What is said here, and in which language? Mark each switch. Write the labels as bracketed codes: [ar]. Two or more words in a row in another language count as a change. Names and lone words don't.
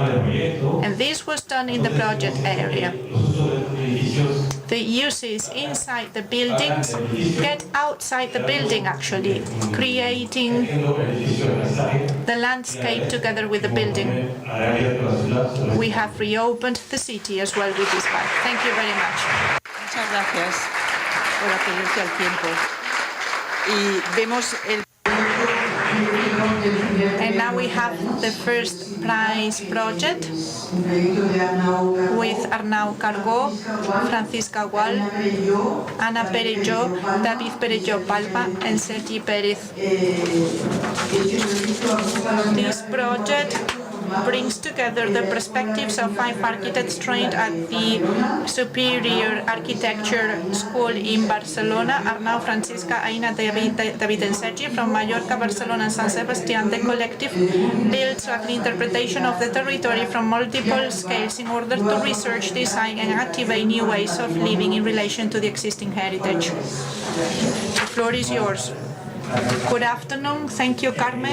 [en] And this was done in the project area. The uses inside the buildings get outside the building actually, creating the landscape together with the building. We have reopened the city as well with this park. Thank you very much. [es] Muchas gracias por atenerte al tiempo. Y vemos el... [en] And now we have the first prize project with Arnau Cargó, Francisca Gual, Ana Perelló, David Perelló Palma, and Sergi Pérez. This project brings together the perspectives of 5 architects trained at the Superior Architecture School in Barcelona. Arnau, Francisca, Aina, David and Sergi from Mallorca, Barcelona and San Sebastián. The collective builds an interpretation of the territory from multiple scales in order to research, design and activate new ways of living in relation to the existing heritage. The floor is yours. Good afternoon. Thank you, Carmen.